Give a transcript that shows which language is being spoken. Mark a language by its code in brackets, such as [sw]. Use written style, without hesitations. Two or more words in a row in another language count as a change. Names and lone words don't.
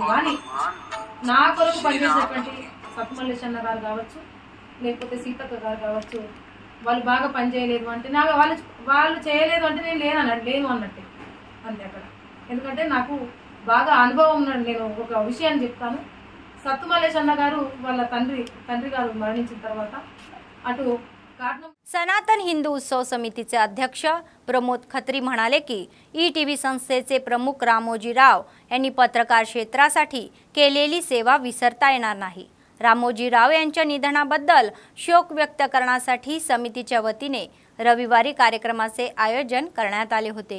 [te] కానీ నా కొరకు పనిచేసినటువంటి సత్తు మల్లేష్ అన్న గారు కావచ్చు లేకపోతే సీతక్క గారు కావచ్చు వాళ్ళు బాగా పనిచేయలేదు అంటే నాకు వాళ్ళు చేయలేదు అంటే నేను లేను అన్నట్టే అంతే అక్కడ। ఎందుకంటే నాకు బాగా అనుభవం ఉన్నాడు। నేను ఒక విషయాన్ని చెప్తాను। సత్తు మల్లేష్ అన్న గారు వాళ్ళ తండ్రి గారు మరణించిన తర్వాత అటు [mr] सनातन हिंदू उत्सव समितीचे अध्यक्ष प्रमोद खत्री म्हणाले की ईटीव्ही संस्थेचे प्रमुख रामोजीराव यांनी पत्रकार क्षेत्रासाठी केलेली सेवा विसरता येणार नाही। रामोजीराव यांच्या निधनाबद्दल शोक व्यक्त करण्यासाठी समितीच्या वतीने रविवारी कार्यक्रमाचे आयोजन करण्यात आले होते।